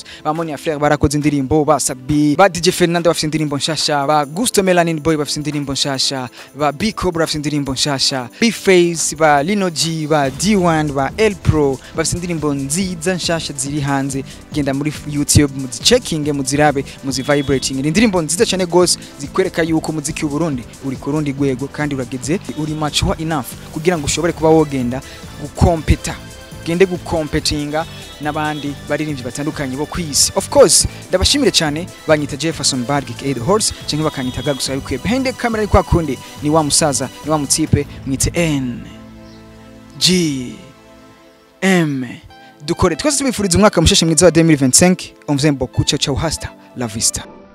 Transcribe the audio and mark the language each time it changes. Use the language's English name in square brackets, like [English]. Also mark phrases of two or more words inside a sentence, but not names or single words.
[Rundi] Ba Moni Frère barakoze indirimbo, ba Sabi, ba DJ Fernando bafise indirimbo nshasha, ba Gusto Melanin Boy bafise indirimbo nshasha, ba B Cobra bafise indirimbo nshasha, B Face, ba Lino G, ba D1, ba El Pro bafise indirimbo nziza nshasha ziri hanze. Genda muri YouTube muzicheckinge, muzirabe, muzivibrating. Indirimbo nziza cyane gose zikwereka yuko umuziki w'u Burundi uri ku rundi rwego kandi urageze uri [English] mature enough [Rundi] kugira ngo ushobore kuba wogenda gukompeta gende gukompetinga n'abandi baririmbyi batandukanye bo kwisi. [English] Of course [Rundi] ndabashimire cyane banyita Jefferson Barg aka The Horse cyangwa bakanyita Gagusa yuko [English] behind camera [Rundi] ari kwa kundi ni wa musaza ni wa mutipe mwite NGM dukore twese tubifuriza umwaka mushashe mwiza wa 2025 [French] on vous aime beaucoup, [Italian] ciao ciao, [Spanish] hasta la vista.